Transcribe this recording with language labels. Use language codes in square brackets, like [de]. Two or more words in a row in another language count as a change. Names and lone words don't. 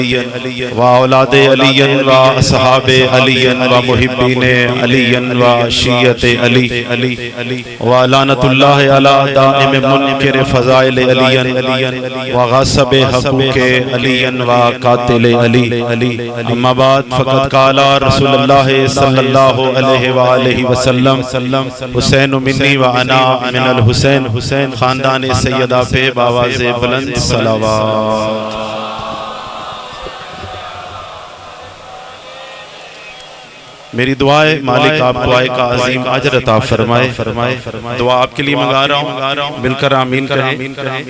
[ar] و اولاد علی و اصحاب علی و محبین علی و شیعت علی و لعنت اللہ علی دائم منکر فضائل علی و غاصب حقوق علی و قاتل علی. اما بعد فقد قال رسول اللہ صلی اللہ علیہ وآلہ وسلم حسین منی و انا من الحسین. [ur] خاندان سیدہ پہ باواز بلند صلوات. میری دعا ہے مالک آپ دعائے کا عظیم اجر عطا فرمائے. دعا آپ کے لیے منگا رہا ہوں, مل کر آمین کہیں.